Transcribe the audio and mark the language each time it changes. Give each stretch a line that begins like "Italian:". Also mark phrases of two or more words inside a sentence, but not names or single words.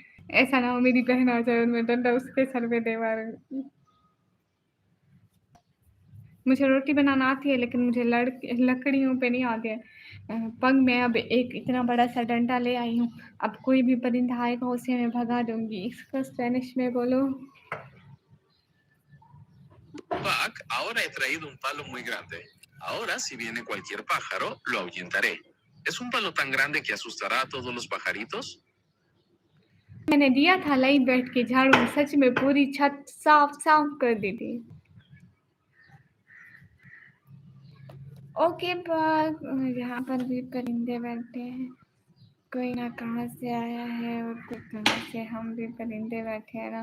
Hindi: ऐसा ना हो मेरी बहन आ जाए और मैं डंडा उसके सर पे दे मारूं। मुझे रोटी बनाना आती है, लेकिन मुझे लकड़ियों पे नहीं आती है। पंग मैं अब एक इतना बड़ा सा डंडा ले आई हूँ। अब कोई भी परिंदा आएगा उसे मैं भगा दूंगी। इसको स्पेनिश में बोलो।
Spanish: Pac, ahora he traído un palo muy grande. Ahora, si viene cualquier pájaro, lo ahuyentaré. ¿Es un palo tan grande que asustará a todos los pajaritos?
Hindi: मैंने दिया था लाइव बैठ के झाड़ू, सच में पूरी छत साफ साफ कर दी थी। ओके पग, यहाँ पर भी परिंदे बैठे हैं। कोई ना कहाँ से आया है और कोई कहाँ से, हम भी परिंदे बैठे हैं ना।